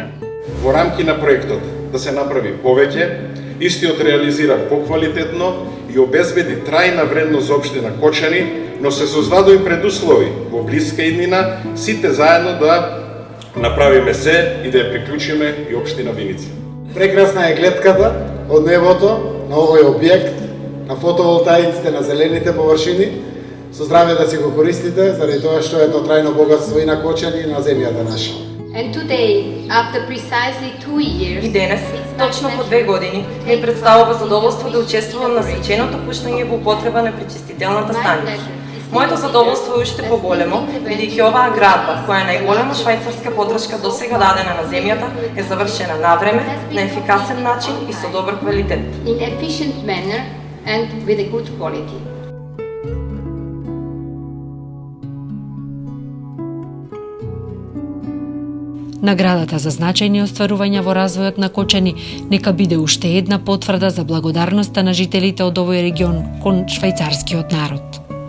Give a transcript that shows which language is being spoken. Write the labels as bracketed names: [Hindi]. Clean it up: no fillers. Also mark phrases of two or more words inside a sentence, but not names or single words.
[Macedonian] Во рамки на проектот да се направи повеќе, истиот реализира поквалитетно и обезбеди трајна вредност за општина Кочани, но се создадоа и предуслови во блиска иднина сите заедно да направиме се и да ја приклучиме и општина Виница. Прекрасна е гледката од небото на овој објект, на фотоволтаиците на зелените површини. Со здравје да си го користите, заради тоа што е едно трајно богатство и на Кочани и на земјата наша. [English] And today, after precisely 2 years, [Macedonian] И денес, точно по 2 години, ми представува задоволство да учествувам на свеченото пуштање во употреба на пречистителната станица. Моето задоволство е уште поголемо, бидејќи оваа градба, која е најголема швајцарска поддршка досега дадена на земјата, е завршена на време, на ефикасен начин и со добар квалитет. [English] in efficient manner and with a good quality. [Macedonian] Наградата за значајни остварувања во развојот на Кочани нека биде уште една потврда за благодарноста на жителите од овој регион кон швајцарскиот народ.